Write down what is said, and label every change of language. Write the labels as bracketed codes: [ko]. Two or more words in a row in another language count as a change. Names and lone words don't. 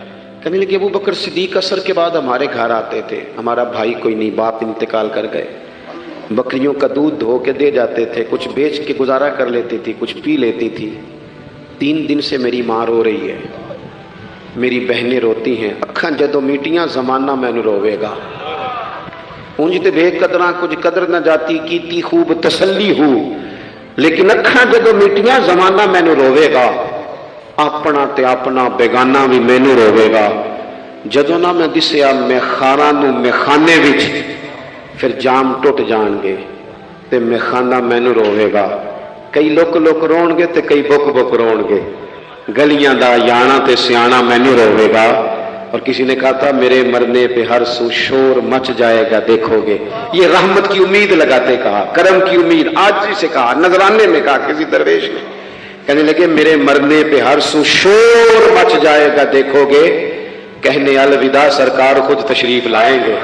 [ur] کہنے لگے ابو بکر صدیق عصر کے بعد ہمارے گھر آتے تھے، ہمارا بھائی کوئی نہیں، باپ انتقال کر گئے، بکریوں کا دودھ دھو کے دے جاتے تھے، کچھ بیچ کے گزارا کر لیتی تھی، کچھ پی لیتی تھی۔ 3 دن سے میری ماں رو رہی ہے، میری بہنیں روتی ہیں، [pa] اکھاں جدوں میٹیاں زمانہ مینوں روے گا، اونج تے بے قدراں کچھ قدر نہ جاتی کیتی خوب تسلی ہو، لیکن اکھاں جدوں میٹیاں زمانہ مینوں روے گا، اپنا تے اپنا بیگانہ بھی مینوں روے گا، جدوں نہ میں دسیا میخاراں نوں میخانے وچ پھر جام ٹوٹ جان گے تے میخانہ مینوں روے گا، کئی لک لک رون گے تے کئی بک بک رون گے، گلیاں دا یانا تے سیانا مینوں روے گا۔ [ur] اور کسی نے کہا تھا میرے مرنے پہ ہر سو شور مچ جائے گا دیکھو گے، یہ رحمت کی امید لگاتے کہا، کرم کی امید، عاجزی سے کہا، نذرانے میں کہا کسی درویش نے، کہنے لگے میرے مرنے پہ ہر سو شور مچ جائے گا دیکھو گے، کہنے الوداع سرکار خود تشریف لائیں گے۔